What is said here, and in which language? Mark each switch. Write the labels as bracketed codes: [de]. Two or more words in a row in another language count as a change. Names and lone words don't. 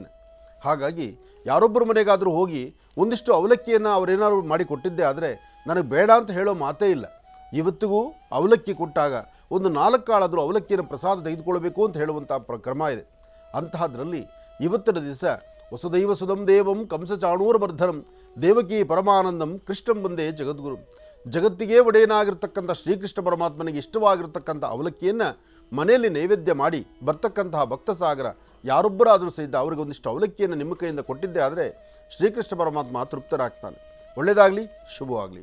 [kn] ಹಾಗಾಗಿ ಯಾರೊಬ್ಬರ ಮನೆಗಾದರೂ ಹೋಗಿ ಒಂದಿಷ್ಟು ಅವಲಕ್ಕಿಯನ್ನು ಅವರೇನಾದ್ರು ಮಾಡಿ ಕೊಟ್ಟಿದ್ದೆ ಆದರೆ ನನಗೆ ಬೇಡ ಅಂತ ಹೇಳೋ ಮಾತೇ ಇಲ್ಲ. ಇವತ್ತಿಗೂ ಅವಲಕ್ಕಿ ಕೊಟ್ಟಾಗ ಒಂದು 4 ಕಾಳಾದರೂ ಅವಲಕ್ಕಿಯನ್ನು ಪ್ರಸಾದ ತೆಗೆದುಕೊಳ್ಬೇಕು ಅಂತ ಹೇಳುವಂಥ ಕ್ರಮ ಇದೆ. ಅಂತಹದ್ರಲ್ಲಿ ಇವತ್ತಿನ ದಿವಸ [sa] ವಸುದೈವ ಸುಧಂ ದೇವಂ ಕಂಸಚಾಣೂರಮರ್ಧನಂ ದೇವಕಿ ಪರಮಾನಂದಂ ಕೃಷ್ಣಂ ವಂದೇ ಜಗದ್ಗುರು. [kn] ಜಗತ್ತಿಗೆ ಒಡೆಯನಾಗಿರ್ತಕ್ಕಂಥ ಶ್ರೀಕೃಷ್ಣ ಪರಮಾತ್ಮನಿಗೆ ಇಷ್ಟವಾಗಿರ್ತಕ್ಕಂಥ ಅವಲಕ್ಕಿಯನ್ನು ಮನೆಯಲ್ಲಿ ನೈವೇದ್ಯ ಮಾಡಿ ಬರ್ತಕ್ಕಂತಹ ಭಕ್ತ ಸಾಗರ ಯಾರೊಬ್ಬರಾದರೂ ಸಹಿತ ಅವರಿಗೆ ಒಂದಿಷ್ಟು ಅವಲಕ್ಕಿಯನ್ನು ನಿಮ್ಮ ಕೈಯಿಂದ ಕೊಟ್ಟಿದ್ದೇ ಆದರೆ ಶ್ರೀಕೃಷ್ಣ ಪರಮಾತ್ಮ ತೃಪ್ತರಾಗ್ತಾನೆ. ಒಳ್ಳೆಯದಾಗಲಿ, ಶುಭವಾಗಲಿ.